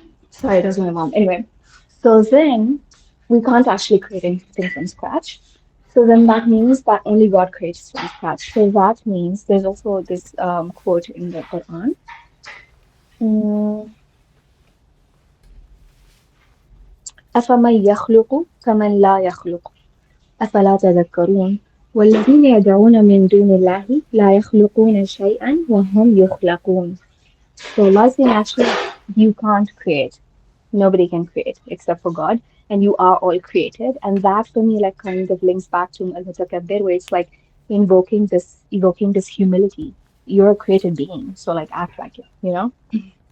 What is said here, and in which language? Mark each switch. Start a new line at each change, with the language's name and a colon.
English: Sorry, that was my mom. Anyway, so then we can't actually create anything from scratch. So then that means that only God creates from scratch. So that means there's also this quote in the Quran.
Arabic: Mm, أفمن يخلق كمن لا يخلق أفلا تذكرون والذين يدعون من دون الله لا يخلقون شيئا وهم يخلقون.
English: So Allah saying actually you can't create. Nobody can create except for God, and you are all created. And that for me like kind of links back to Al-Mutakabbir, where it's like evoking this humility. You're a created being, so like act like it.